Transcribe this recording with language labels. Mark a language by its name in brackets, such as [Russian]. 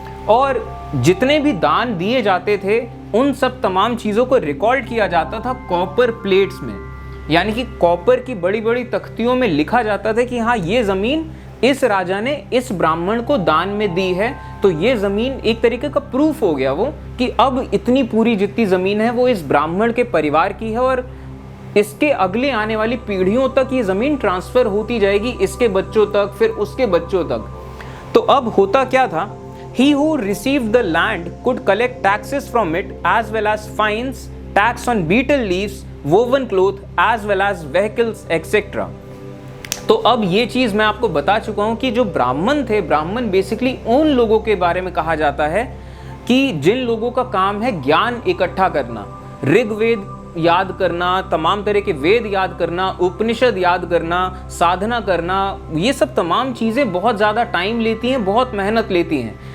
[Hindi] और जितने भी दान दिए जाते थे उन सब तमाम चीज़ों को रिकॉर्ड किया जाता था कॉपर प्लेट्स में, यानी कि कॉपर की बड़ी बड़ी तख्तियों में लिखा जाता था कि हाँ, ये ज़मीन इस राजा ने इस ब्राह्मण को दान में दी है। तो ये ज़मीन एक तरीके का प्रूफ हो गया वो कि अब इतनी पूरी जितनी ज़मीन है वो इस ब्राह्मण के परिवार की है और इसके अगले आने वाली पीढ़ियों तक ये ज़मीन ट्रांसफ़र होती जाएगी, इसके बच्चों तक, फिर उसके बच्चों तक। तो अब होता क्या था? [English] He who received the land could collect taxes from it as well as fines, tax on betel leaves, woven cloth as well as vehicles etc. [Hindi] तो अब ये चीज़ मैं आपको बता चुका हूँ कि जो ब्राह्मण थे, ब्राह्मण बेसिकली उन लोगों के बारे में कहा जाता है कि जिन लोगों का काम है ज्ञान इकट्ठा करना, ऋग्वेद याद करना, तमाम तरह के वेद याद करना, उपनिषद याद करना, साधना करना, ये सब तमाम चीज़ें बहुत ज़्यादा टाइम लेती हैं, बहुत मेहनत लेती हैं।